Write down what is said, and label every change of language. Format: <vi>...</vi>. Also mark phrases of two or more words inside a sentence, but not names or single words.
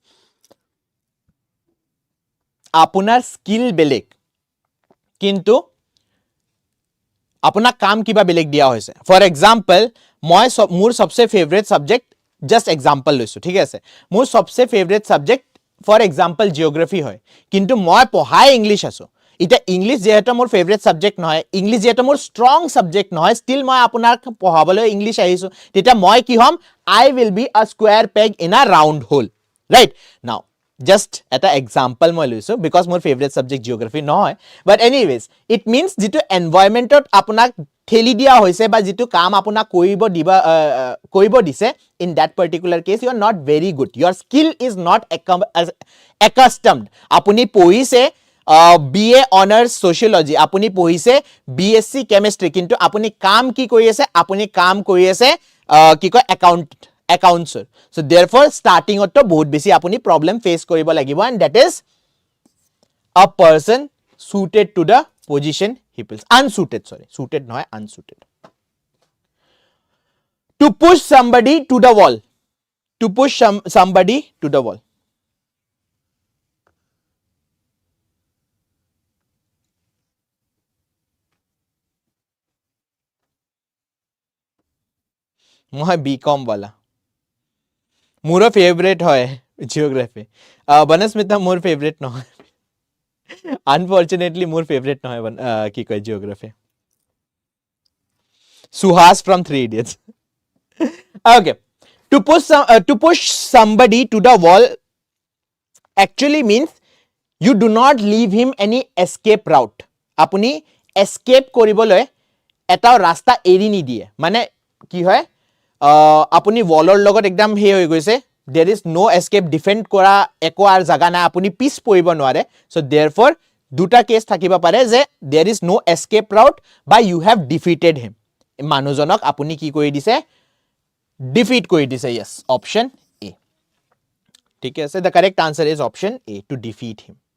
<as>আপোনাৰ skill বেলেগ. কিন্তু আপোনাক কাম কিবা বেলেগ দিয়া হৈছে.</as> <en>For example,</en> <as>মই মোৰ সবচে</as> <en>favorite subject just example</en> <as>loisu. ঠিক আছে মোৰ সবচে</as> <en>favorite subject for example geography</en> <as>hoy. কিন্তু মই পঢ়াই English আছো. এটা ইংলিশ যেহেতু মোৰ</as> <en>favorite subject</en> <as>নহয় ইংলিশ যেহেতু মোৰ</as> <en>strong subject</en> <as>নহয় ষ্টিল মই আপোনাক পঢ়াবলৈ ইংলিশ আহিছো তেতিয়া মই কি হম</as> <en>I will be a square peg in a round hole right now just</en> <as>এটা example মই লৈছো because মোৰ</as> <en>favorite subject geography</en> <as>নহয়</as> <en>but anyways it means</en> <as>যেটো environmentত আপোনাক ঠেলি দিয়া হৈছে বা যেটো কাম আপোনাক কৰিব দিছে</as> <en>in that particular case you are not very good your skill is not accustomed</en> <as>আপুনি পঢ়িছে</as> <en>BA honors sociology</en> <as>আপুনি পঢ়িছে</as> <en>BSc chemistry</en> <as>কিন্তু আপুনি কাম কি কৰি আছে আপুনি কাম কৰি আছে কি কয়</as> <en>accounts so therefore starting to</en> <as>বহুত বেছি আপুনি</as> <en>problem face</en> <as>কৰিব লাগিব</as> <en>and that is a person suited to the position he fills unsuited sorry suited noy unsuited to push somebody to the wall to push somebody to the wall</en> <as>মই বিকম ৱালা মোৰ ফেভাৰিট হয় জিওগ্ৰাফি বনস্মিতা মোৰ ফেভাৰিট নহয় আনফৰচুনেটলি মোৰ ফেভাৰিট নহয় কি কয় জিওগ্ৰাফি সুহাস</as> <en>from 3 idiots okay to push somebody to the wall actually means you do not leave him any escape route আপুনি</en> <as>escape কৰিবলৈ এটা ৰাস্তা এৰি নিদিয়ে মানে কি হয় আপুনি wallৰ লগত একদম হে হৈ গৈছে</as> <en>there is no escape</en> <as>defend কৰা</as> <bn>একো আর জাগা না</bn> <as>আপুনি পিছ পৰিব নোৱাৰে</as> <en>so therefore</en> <as>দুটা কেস থাকিব পাৰে যে</as> <en>there is no escape route</en> <as>বা</as> <en>you have defeated him</en> <as>মানুহজনক আপুনি কি কৰি দিছে defeat কৰি দিছে</as> <en>yes option A</en> <as>ঠিক আছে</as> <en>the correct answer is option A to defeat him</en>